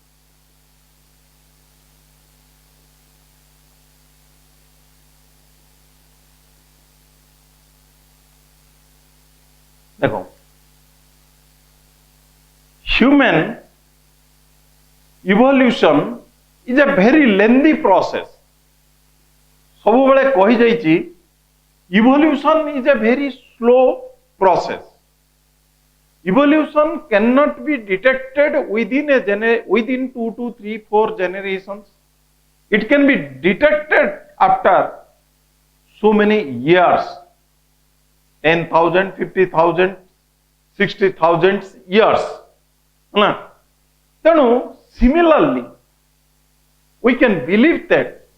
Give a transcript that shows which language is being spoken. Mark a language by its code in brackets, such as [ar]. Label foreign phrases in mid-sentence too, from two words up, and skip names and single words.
[en] देखो human evolution is a very lengthy process सब [or] ବେଳେ କହି ଯାଇଏ [en] evolution is a very slow process evolution cannot be detected within within 2 to 3 4 generations it can be detected after so many years 10,000 50,000 60,000 years na tenu similarly we can believe that